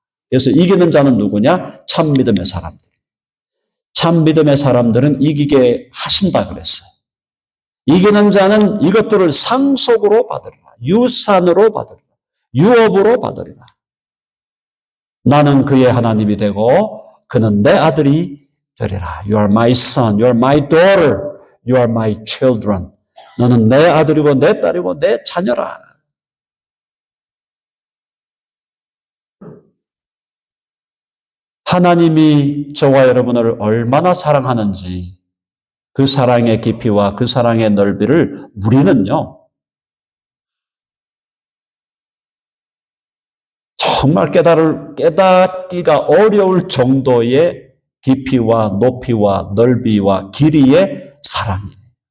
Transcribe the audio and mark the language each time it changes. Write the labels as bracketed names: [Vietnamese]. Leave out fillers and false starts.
[Korean] 그래서 이기는 자는 누구냐? 참 믿음의 사람들. 참 믿음의 사람들은 이기게 하신다 그랬어요. 이기는 자는 이것들을 상속으로 받으리라. 유산으로 받으리라. 유업으로 받으리라. 나는 그의 하나님이 되고 그는 내 아들이 되리라. [English] You are my son, you are my daughter, you are my children. [Korean] 너는 내 아들이고 내 딸이고 내 자녀라. 하나님이 저와 여러분을 얼마나 사랑하는지 그 사랑의 깊이와 그 사랑의 넓이를 우리는요, 정말 깨닫기가 어려울 정도의 깊이와 높이와 넓이와 길이의 사랑이에요.